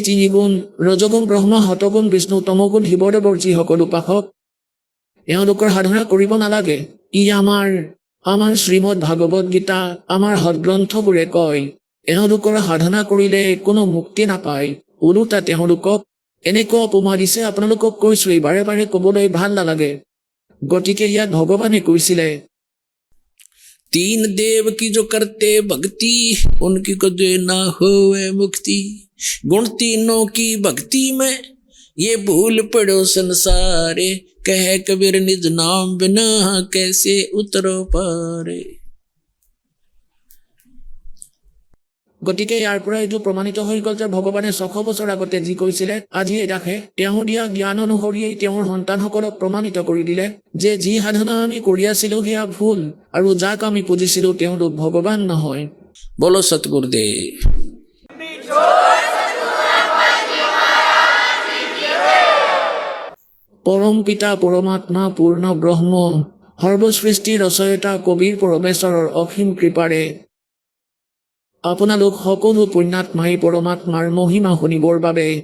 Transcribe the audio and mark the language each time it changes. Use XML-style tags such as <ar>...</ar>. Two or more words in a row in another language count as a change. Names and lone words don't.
<as>তিনিগুণ ৰজগুণ ব্ৰহ্মা শতগুণ বিষ্ণু তমগুণ শিৱদেৱৰ যিসকল উপাসক এওঁলোকৰ সাধনা কৰিব নালাগে ই আমাৰ শ্ৰীমদ ভাগৱত গীতা আমাৰ সৎগ্ৰন্থবোৰে কয় এওঁলোকৰ সাধনা কৰিলে কোনো মুক্তি নাপায় ওলোটা তেওঁলোকক এনেকুৱা উপমা দিছে আপোনালোকক কৈছোঁ বাৰে বাৰে ক'বলৈ ভাল নালাগে গতিকে ইয়াত ভগৱানে কৈছিলে</as> <hi>तीन देव की जो करते भक्ति उनकी को जो ना होवे मुक्ति गुण तीनों की भक्ति में ये भूल पड़ो संसारे कह कबीर निज नाम बिना कैसे उतरो पारे</hi> <as>গতিকে ইয়াৰ পৰা এইটো প্ৰমাণিত হৈ গ'ল যে ভগৱানে 600 বছৰ আগতে যি কৈছিলে আজি এটাকে তেওঁ দিয়া জ্ঞান অনুসৰিয়েই তেওঁৰ সন্তানসকলক প্ৰমাণিত কৰি দিলে যে যি সাধনা আমি কৰি আছিলোঁ সেয়া ভুল আৰু যাক আমি পুজিছিলোঁ তেওঁলোক ভগৱান নহয়</as> <hi>बोलो सतगुरुदेव</hi> <as>পৰম পিতা পৰমাত্মা পূৰ্ণ ব্ৰহ্ম সৰ্বসৃষ্টি ৰচয়িতা কবিৰ পৰমেশ্বৰৰ অসীম কৃপাৰে আপোনালোক সকলো পুণ্যাত্মাই পৰমাত্মাৰ মহিমা শুনিবৰ বাবে</as>